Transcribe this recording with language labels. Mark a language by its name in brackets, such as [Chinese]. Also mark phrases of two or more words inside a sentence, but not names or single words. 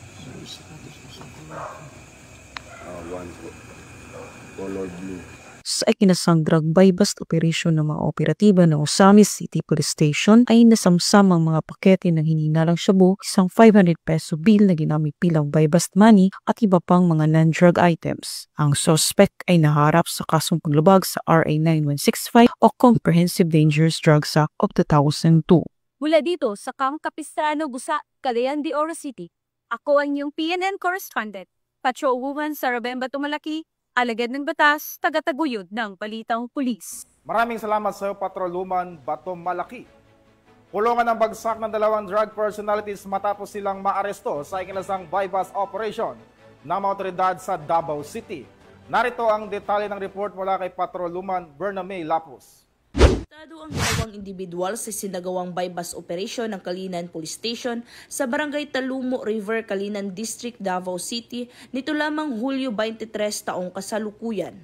[Filipino] Sa ikinasang [English] drug buy-bust operation [Filipino] ng mga operatiba ng Osamis City Police Station ay nasamsam ang mga pakete ng hininalang shabu, isang 500 peso bill na ginamit bilang [English] buy-bust money [Filipino] at iba pang mga [English] non-drug items. [Filipino] Ang suspect ay naharap sa kasong paglabag sa RA 9165 o Comprehensive Dangerous Drugs Act of 2002. Mula dito sa Camp Capistrano, Busa, Cagayan de Oro City, ako ang iyong PNN correspondent, Patrolwoman Sara Bemba Tumalaki, alagad ng batas, tagataguyod ng balitang pulis. Maraming salamat sa iyo, Patrolwoman Bato Malaki. Kulungan ang bagsak ng 2 [English] drug personalities [Filipino] matapos silang maaresto sa ikinasang [English] buy-bust operation [Filipino] ng mga otoridad sa Davao City. Narito ang detalye ng report mula kay Patrolwoman Bername Lapus. Arestado ang 2 individual sa sinagawang [English] buy-bust operation [Filipino] ng Kalinan Police Station sa Barangay Talumo River, Kalinan District, Davao City nito lamang Hulyo 23 taong kasalukuyan.